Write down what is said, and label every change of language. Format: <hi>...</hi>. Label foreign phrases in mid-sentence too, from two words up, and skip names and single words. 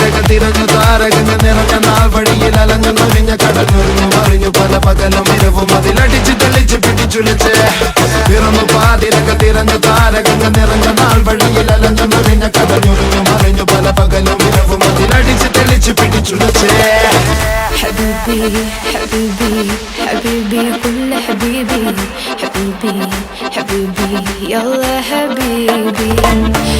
<ml>തിരഞ്ഞു താരകങ്ങൾ നിറഞ്ഞ നാൾ വഴിയിൽ അലഞ്ഞു നൊഴിഞ്ഞ കടഞ്ഞൊരിഞ്ഞു മറിഞ്ഞു പല പകലും ഇരവും അതിലടിച്ച് തെളിച്ച് പിടിച്ചുലച്ച് പിറന്നു പാതിരകൾ തിരഞ്ഞു താരകങ്ങൾ നിറഞ്ഞ നാൾ വഴിയിൽ അലഞ്ഞു നൊഴിഞ്ഞ കടഞ്ഞൊരിഞ്ഞു മറിഞ്ഞു പല പകലും ഇരവും അതിലടിച്ച് തെളിച്ച് പിടിച്ചുലച്ച്</ml> <ar>حبيبي حبيبي حبيبي كل حبيبي حبيبي حبيبي يلا حبيبي</ar>